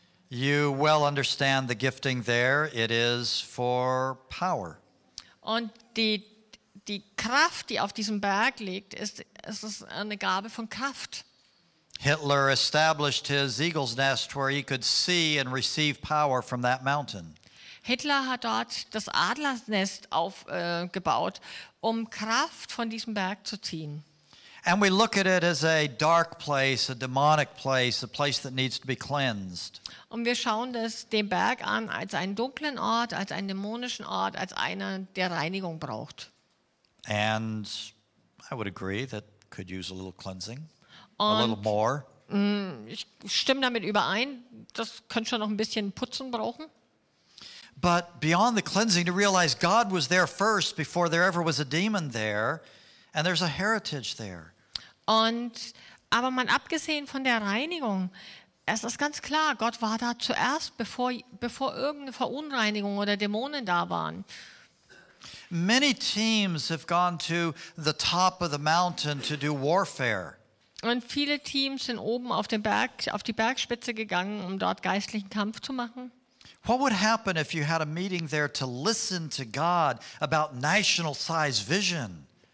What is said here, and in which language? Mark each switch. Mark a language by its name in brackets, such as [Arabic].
[English] You well understand the gifting there. It is for power. [German] Und die Kraft, die auf diesem Berg liegt, ist eine Gabe von Kraft. [English] Hitler established his eagle's nest where he could see and receive power from that mountain. [German] Hitler hat dort das Adlersnest aufgebaut, um Kraft von diesem Berg zu ziehen. [English] And we look at it as a dark place, a demonic place, a place that needs to be cleansed. [German] Und wir schauen den Berg an als einen dunklen Ort, als einen dämonischen Ort, als einer, der Reinigung braucht. [English] And I would agree that could use a little cleansing, a little more. [German] Ich stimme damit überein, das könnte schon noch ein bisschen Putzen brauchen. [English] But beyond the cleansing, to realize God was there first before there ever was a demon there, and there's a heritage there. [German] Aber mal abgesehen von der Reinigung, es ist ganz klar, Gott war da zuerst, bevor irgendeine Verunreinigung oder Dämonen da waren. [English] Many teams have gone to the top of the mountain to do warfare. [German] Und viele Teams sind oben auf die Bergspitze gegangen, um dort geistlichen Kampf zu machen. [English] What would happen if you had a meeting there to listen to God about national size vision?